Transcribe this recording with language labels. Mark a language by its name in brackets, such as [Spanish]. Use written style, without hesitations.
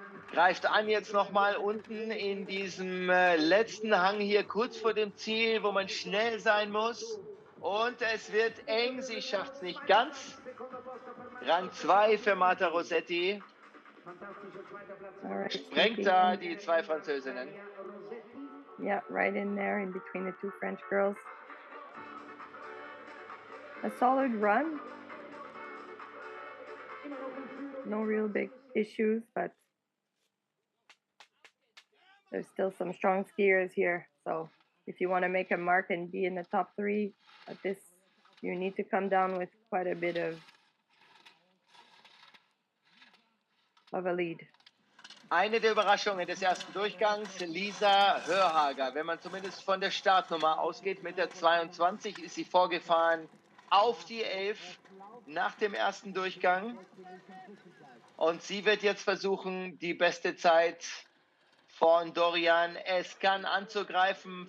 [German] Greift an jetzt nochmal unten in diesem letzten Hang hier kurz vor dem Ziel, wo man schnell sein muss. Und es wird eng, sie schafft es nicht ganz. Rang 2 für Marta Rossetti. Sprengt da die zwei Französinnen. [English] Yeah, right in there in between the two French girls. A solid run. No real big issues, but there's still some strong skiers here. So if you want to make a mark and be in the top 3 at this, you need to come down with quite a bit of a lead. [German] Eine der Überraschungen des ersten Durchgangs, Lisa Hörhager. Wenn man zumindest von der Startnummer ausgeht, mit der 22 ist sie vorgefahren auf die 11 nach dem ersten Durchgang. Und sie wird jetzt versuchen, die beste Zeit von Doriane Iscan anzugreifen.